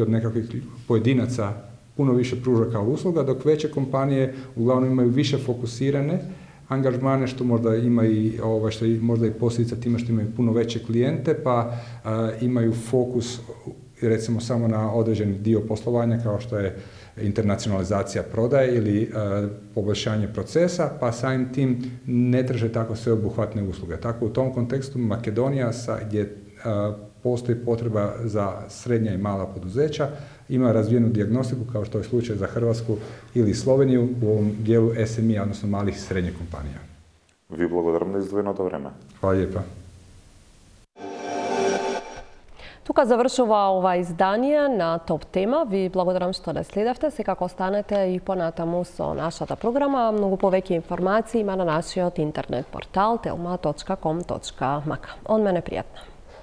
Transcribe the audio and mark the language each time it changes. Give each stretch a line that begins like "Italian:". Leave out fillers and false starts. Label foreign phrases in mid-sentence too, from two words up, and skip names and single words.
Croatian: od nekakvih pojedinaca puno više pruža kao usluga, dok veće kompanije uglavnom imaju više fokusirane angažmane, što možda ima i što je možda i posljedica time što imaju puno veće klijente, pa imaju fokus recimo samo na određeni dio poslovanja kao što je internacionalizacija prodaje ili poboljšanje procesa, pa samim tim ne traže tako sveobuhvatne usluge. Tako u tom kontekstu Makedonija gdje postoji potreba za srednja i mala poduzeća, ima razvijenu dijagnostiku kao što je slučaj za Hrvatsku ili Sloveniju u ovom dijelu SMI, odnosno malih i srednjih kompanija.
Macedonian: Ви благодарам за издвоеното време.
Croatian: Hvala lijepa.
Macedonian: Тука завршува ова издание на Топ Тема. Ви благодарам што не следевте. Секако останете и понатаму со нашата програма. Многу повеќе информации има на нашиот интернет портал telma.com.mk. Он мене пријатно.